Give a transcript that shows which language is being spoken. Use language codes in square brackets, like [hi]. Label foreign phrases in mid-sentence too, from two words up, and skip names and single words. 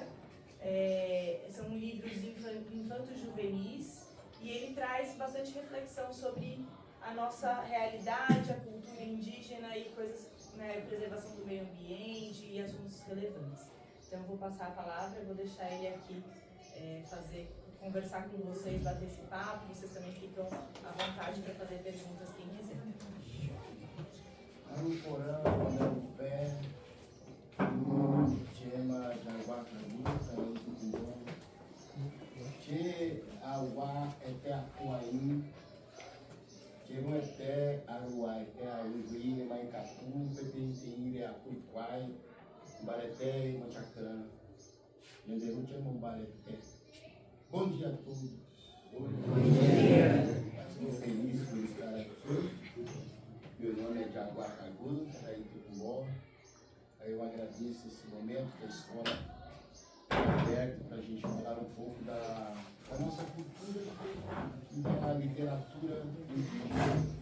[pt] São livros infantos juvenis, e ele traz bastante reflexão sobre a nossa realidade, a cultura indígena e coisas, preservação do meio ambiente e assuntos relevantes. Então eu vou passar a palavra, eu vou deixar ele aqui conversar com vocês, bater esse papo. Vocês também ficam à vontade para fazer perguntas, quem quiser. [gn] Porã, o pé, Chema, Jaguacaruta, Che, Awa, Ete, Acuaim, Cherum, Ete, Aruai, Ete, Aruí, Maicatu, Pepenteire, Apuiquai, Bareté, Machacana, Yenderu, Chema, Bareté. [pt] Bom dia a todos. Bom dia. Estou feliz por estar aqui. Meu nome é Jaguacaru, daí de Tucumbó. Eu agradeço esse momento que a escola está aberta para a gente falar um pouco da nossa cultura e da literatura indígena.